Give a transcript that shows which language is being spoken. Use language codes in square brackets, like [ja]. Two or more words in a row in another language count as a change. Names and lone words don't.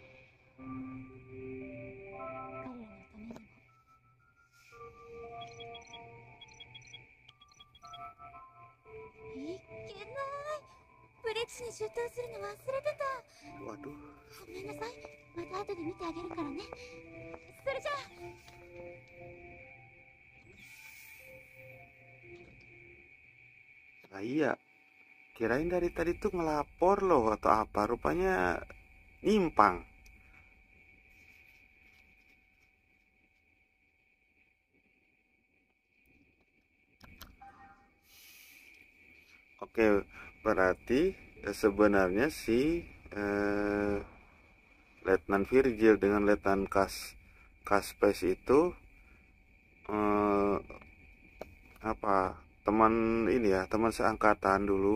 [ja] 彼らのためにも。いけない。ブリッジに出頭するの忘れてた。 [id] waduh. [ja] ごめんなさい。また後で見てあげるからね。それじゃあ。 [id] Nah iya, kirain dari tadi tuh ngelapor loh atau apa, rupanya nyimpang. Oke, berarti sebenarnya si eh, Letnan Virgil dengan Letnan Kaspes itu eh, apa, teman ini ya, teman seangkatan dulu.